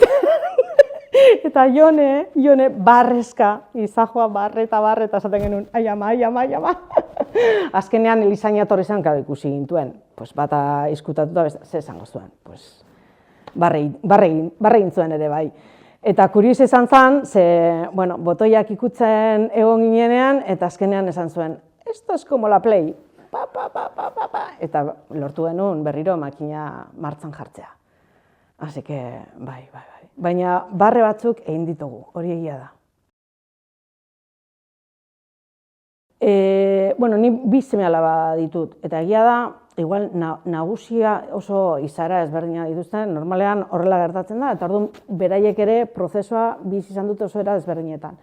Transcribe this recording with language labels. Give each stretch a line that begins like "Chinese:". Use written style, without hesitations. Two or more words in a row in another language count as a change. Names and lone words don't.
Basque: Eta Jone, barrezka, izajoa barre, eta esaten genuen, ai ama. Azkenean Elizaina etorri zen, karo, ikusi gintuen, pues, bata izkutatuta, ze esango zuen, pues, barre egin zuen ere bai. Eta kurioso izan zen, ze, bueno, botoiak ikutzen egon ginenean, eta azkenean esan zuen,
Spanish: esto es como la Play,
Basque: pa, eta lortu genuen berriro makina martxan jartzea.
Spanish: Así que,
Basque: bai. Baina barre batzuk egin ditugu, hori egia da. Bueno, ni bi seme-alaba ditut, eta egia da, igual nagusia oso izaera ezberdina dituzten, normalean horrela gertatzen da, eta orduan beraiek ere prozesua bizi izan dute oso era ezberdinetan.